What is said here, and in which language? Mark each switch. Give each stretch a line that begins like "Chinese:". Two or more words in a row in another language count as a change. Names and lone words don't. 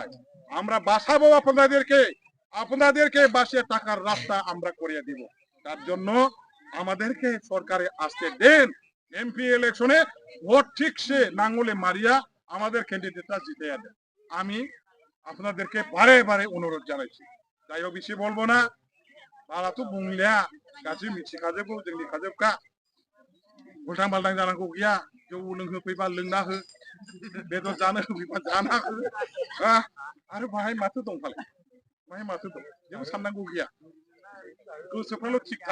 Bangla: আমরা বাঁচাবো আপনাদেরকে, আপনাদেরকে বাঁচিয়ে টাকার রাস্তা আমরা করিয়ে দিব। তার জন্য আমাদেরকে সরকারে আসতে দেন। এমপি ইলেকশনে ভোট ঠিকসে নাঙ্গলে মারিয়া আমাদের ক্যান্ডিডেটটা জিতে দেন। আমি আপনাদেরকে বারে বারে অনুরোধ জানাইছি। যাই হোক, বেশি বলবো না।
Bodo: बारा तो बुंलिया गाज्रि मिथिखाजोबगौ जोंनि खाजोबखा उल्थां बाल्थां जानांगौ गैया। जौ लोंहोफैबा लोंना हो, बेदर जानो होफैबा जाना हो। आरो बाहाय माथो दं फालाय? बाहाय माथो दं? जेबो साननांगौ गैया। गोसोफ्राल' थिगखा।